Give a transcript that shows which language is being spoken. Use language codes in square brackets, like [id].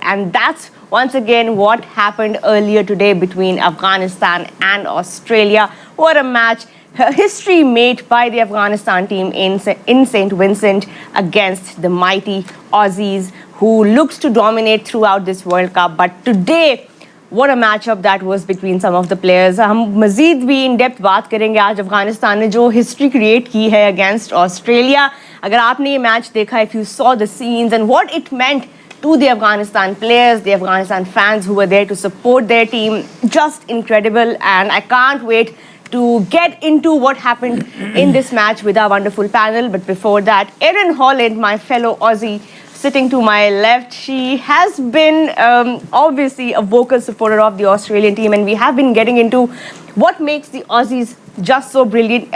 [en] And that's once again what happened earlier today between Afghanistan and Australia. What a match. History made by the Afghanistan team in St. Vincent against the mighty Aussies who looks to dominate throughout this World Cup. But today, what a matchup that was between some of the players. [hi] हम मज़ीद भी [en] in depth [hi] बात करेंगे आज अफगानिस्तान ने जो [en] history create [hi] की है [en] against Australia. [hi] अगर आपने ये match देखा, [en] if you saw the scenes and what it meant to the Afghanistan players, the Afghanistan fans who were there to support their team, just incredible. And I can't wait to get into what happened in this match with our wonderful panel. But before that, Erin Holland, my fellow Aussie, sitting to my left, she has been obviously a vocal supporter of the Australian team, and we have been getting into what makes the Aussies just so brilliant.